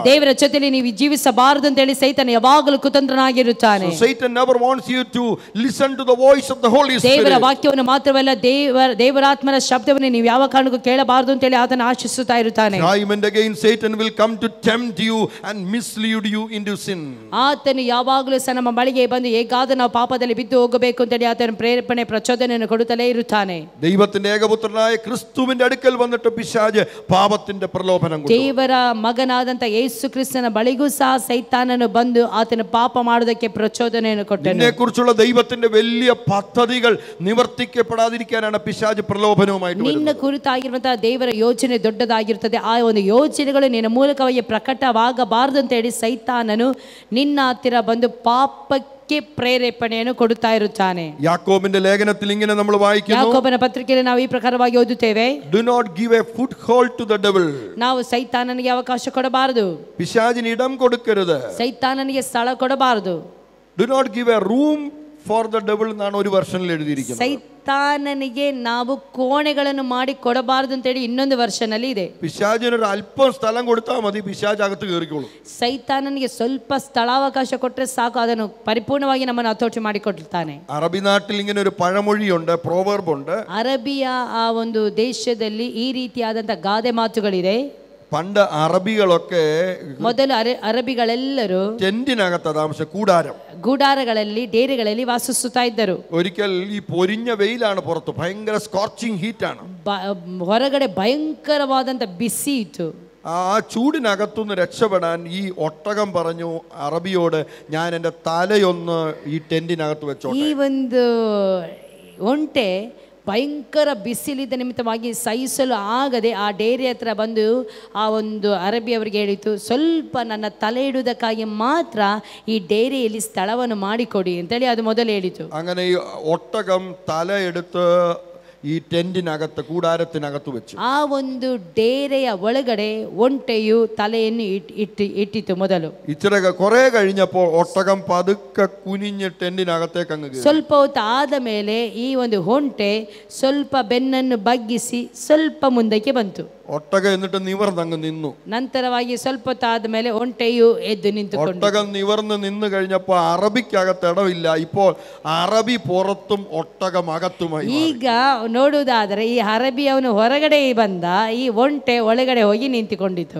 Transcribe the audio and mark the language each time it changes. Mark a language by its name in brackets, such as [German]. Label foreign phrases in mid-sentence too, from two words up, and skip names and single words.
[Kannada] ದೇವರ ಜೊತೆಯಲ್ಲಿ ನೀವು ಜೀವಿಸಬಾರದು ಅಂತ ಹೇಳಿ ಸೈತಾನ ಯಾವಾಗಲೂ ಕುತಂತ್ರನಾಗಿರುತ್ತಾನೆ. [English] So Satan never wants you to listen to the voice of the Holy Spirit. [Kannada] ದೇವರ ವಾಕ್ಯವನ್ನು ಮಾತ್ರವಲ್ಲ, ದೇವರಾತ್ಮನ ಶಬ್ದವನ್ನು ನೀವು ಯಾವ ಕಾರಣಕ್ಕೂ ಕೇಳಬಾರದು ಅಂತ ಹೇಳಿ ಆತನ ಆಶಿಸುತ್ತಾ ಇರುತ್ತಾನೆ. [English] Time and again Satan will come to tempt you and mislead you into sin. [Kannada] ಆತನು ಯಾವಾಗಲೂ ಸಹ ನಮ್ಮ ಬಳಿಗೆ ಬಂದು ಹೇಗಾದರೂ ನಾವು ಪಾಪದಲ್ಲಿ ಬಿದ್ದು ಹೋಗಬೇಕು ಅಂತ ಹೇಳಿ ಆತನ ಪ್ರೇರೇಪಣೆ ಪ್ರಚೋದನೆಯನ್ನು ಕೊಡುತ್ತಲೇ ಇರುತ್ತಾನೆ. [Malayalam] ദൈവത്തിന്റെ ഏകപുത്രനായ ക്രിസ്തുവിന്റെ അടുക്കൽ വന്നിട്ട് പിശാച് പാപത്തിന്റെ പ്രലോഭനം കൊടുത്തു. [Kannada] ದೇವರ ಮಗನಾದಂತ ಯೇಸು ಕ್ರಿಸ್ತನ ಬಳಿಗೂ ಸಹ ಸೈತಾನನು ಬಂದು ಆತನ ಪಾಪ ಮಾಡುವುದಕ್ಕೆ ಪ್ರಚೋದನೆಯನ್ನು ಕೊಟ್ಟನು. [Malayalam] നിന്നെക്കുറിച്ചുള്ള ദൈവത്തിന്റെ വലിയ പദ്ധതികൾ നിവർത്തിക്കപ്പെടാതിരിക്കാനാണ് പിശാച് പ്രലോഭനവുമായിട്ട് വരുന്നത്. [Kannada] ನಿನ್ನ ಕುರಿತಾಗಿರುವಂತಹ ದೇವರ ಯೋಜನೆ ದೊಡ್ಡದಾಗಿರುತ್ತದೆ. ಆ ಒಂದು ಯೋಜನೆಗಳು ನಿನ್ನ ಮೂಲಕವಾಗಿ ಪ್ರಕಟವಾಗಬಾರದು ಅಂತ ಹೇಳಿ ಸೈತಾನನು ನಿನ್ನ ಹತ್ತಿರ ಬಂದು ಪಾಪಕ್ಕೆ ಪ್ರೇರೇಪಣೆಯನ್ನು ಕೊಡುತ್ತಾ ಇರುತ್ತಾನೆ. [Malayalam] യാക്കോബിന്റെ ലേഖനത്തിൽ ഇങ്ങനെ നമ്മൾ വായിക്കുന്നു, [Kannada] ಯಾಕೋಬನ ಪತ್ರಿಕೆಯಲ್ಲಿ ನಾವು ಈ ಪ್ರಕಾರವಾಗಿ ಓದುತ್ತೇವೆ, [English] do not give a foothold to the devil. [Kannada] ನಾವು ಸೈತಾನನಿಗೆ ಅವಕಾಶ ಕೊಡಬಾರದು, [Malayalam] പിശാചിന് ഇടം കൊടുക്കരുത്. [Kannada] ಸೈತಾನನಿಗೆ ಸ್ಥಳ ಕೊಡಬಾರದು. [English] Do not give a room for the devil [Malayalam] എന്നാണ് ഒരു വെർഷനിൽ എഴുതിയിരിക്കുന്നത്. [Kannada] ಸೈತಾನನಿಗೆ ನಾವು ಕೋಣೆಗಳನ್ನು ಮಾಡಿ ಕೊಡಬಾರದು ಅಂತ ಹೇಳಿ ಇನ್ನೊಂದು ವರ್ಷನ್ ಅಲ್ಲಿ ಇದೆ. [Malayalam] പിശാചിന് ഒരു അല്പം സ്ഥലം കൊടുത്താൽ മതി, പിശാച് അകത്ത് കയറിക്കോളും. [Kannada] ಸೈತಾನನಿಗೆ ಸ್ವಲ್ಪ ಸ್ಥಳಾವಕಾಶ ಕೊಟ್ಟರೆ ಸಾಕು, ಅದನ್ನು ಪರಿಪೂರ್ಣವಾಗಿ ನಮ್ಮನ್ನು ಹತೋಟಿ ಮಾಡಿಕೊಡ್ತಾನೆ. [Malayalam] അറബി നാട്ടിൽ ഇങ്ങനെ ഒരു പഴമൊഴിയുണ്ട്, പ്രോവർബ് ഉണ്ട്. [Kannada] ಅರಬಿಯ ಆ ಒಂದು ದೇಶದಲ್ಲಿ ಈ ರೀತಿಯಾದಂಥ ಗಾದೆ ಮಾತುಗಳಿದೆ. [Malayalam] പണ്ട് അറബികളൊക്കെ [Kannada] ಮೊದಲು ಅರಬಿಗಳೆಲ್ಲರೂ [Malayalam] ടെന്റിനകത്ത് താമസം, കൂടാരം, [Kannada] ಗೂಡಾರಗಳಲ್ಲಿ ಡೇರೆಗಳಲ್ಲಿ ವಾಸಿಸುತ್ತಾ ಇದ್ದರು. [Malayalam] ഒരിക്കൽ ഈ പൊരിഞ്ഞ വെയിലാണ് പുറത്ത്, ഭയങ്കര [English] scorching heat. [Kannada] ಹೊರಗಡೆ ഭയങ്കರವಾದಂಥ ಬಿಸಿ ಇತ್ತು. [Malayalam] ആ ചൂടിനകത്തുനിന്ന് രക്ഷപ്പെടാൻ ഈ ഒട്ടകം പറഞ്ഞു അറബിയോട്, ഞാൻ എൻ്റെ തലയൊന്ന് ഈ ടെന്റിനകത്ത് വെച്ചോട്ടെ. [Kannada] ಈ ಒಂದು ಒಂಟೆ ಭಯಂಕರ ಬಿಸಿಲಿದ್ದ ನಿಮಿತ್ತವಾಗಿ ಸಹಿಸಲು ಆಗದೆ ಆ ಡೇರಿ ಹತ್ರ ಬಂದು ಆ ಒಂದು ಅರಬಿ ಅವರಿಗೆ ಹೇಳಿತು, ಸ್ವಲ್ಪ ನನ್ನ ತಲೆ ಇಡುವುದಕ್ಕಾಗಿ ಮಾತ್ರ ಈ ಡೇರಿಯಲ್ಲಿ ಸ್ಥಳವನ್ನು ಮಾಡಿಕೊಡಿ ಅಂತೇಳಿ ಅದು ಮೊದಲು ಹೇಳಿತು. [Malayalam] അങ്ങനെ ഈ ഒട്ടകം തല എടുത്ത് ഈ ടെന്റിനകത്ത്, കൂടാരത്തിനകത്ത് വെച്ചു. [Kannada] ಆ ಒಂದು ಡೇರೆಯ ಒಳಗಡೆ ಒಂಟೆಯು ತಲೆಯನ್ನು ಇಟ್ಟಿತು ಮೊದಲು. [Malayalam] ഇച്ചിരി കുറെ കഴിഞ്ഞപ്പോൾ ഒട്ടകം പതുക്കെ കുനിഞ്ഞ് ടെന്റിനകത്തേക്ക് അങ്ങ് കയറി. [Kannada] ಸ್ವಲ್ಪ ಹೊತ್ತು ಆದ ಮೇಲೆ ಈ ಒಂದು ಒಂಟೆ ಸ್ವಲ್ಪ ಬೆನ್ನನ್ನು ಬಗ್ಗಿಸಿ ಸ್ವಲ್ಪ ಮುಂದಕ್ಕೆ ಬಂತು. [Malayalam] ഒട്ടകം എന്നിട്ട് നിവർന്നങ്ങ് നിന്നു. [Kannada] ನಂತರವಾಗಿ ಸ್ವಲ್ಪ ಹೊತ್ತಾದ ಮೇಲೆ ಒಂಟೆಯು ಎದ್ದು ನಿಂತುಕೊಂಡು, [Malayalam] ഒട്ടകം നിവർന്ന് നിന്ന് കഴിഞ്ഞപ്പോൾ അറബിക്കകത്ത് ഇടമില്ല. ഇപ്പോൾ അറബി പുറത്തും ഒട്ടകം അകത്തുമായി. [Kannada] ಈಗ ನೋಡುವುದಾದರೆ ಈ ಅರಬಿ ಅವನು ಹೊರಗಡೆ ಬಂದ, ಈ ಒಂಟೆ ಒಳಗಡೆ ಹೋಗಿ ನಿಂತುಕೊಂಡಿತು.